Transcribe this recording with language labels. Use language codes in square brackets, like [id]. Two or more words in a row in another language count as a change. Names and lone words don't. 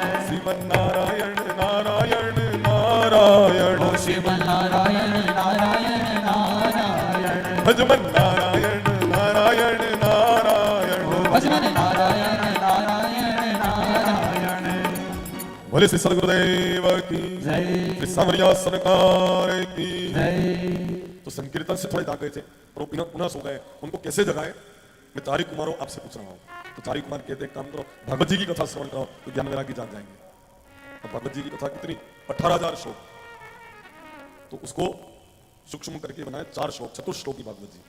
[sa] श्रीमन नारायण नारायण नारायण, श्रीमन नारायण नारायण नारायण, भज मन नारायण नारायण नारायण भज मन नारायण नारायण नारायण [hi] बोले श्री सदगुरुदेव की जय श्री सावरिया सरकार की जय तो संकीर्तन से थोड़े जाग गए थे और वो पुनः सो गए। उनको कैसे जगाए, मैं तारिक कुमार आपसे पूछ रहा हूँ। तो तारिक कुमार कहते हैं, काम करो भगवत जी की कथा श्रवण करो तो ज्ञान वैराग्य जाग जाएंगे। और भगवत जी की कथा कितनी, 18,000 श्लोक, तो उसको सूक्ष्म करके बनाए 4 श्लोक, चतुश्लोकी भागवत जी।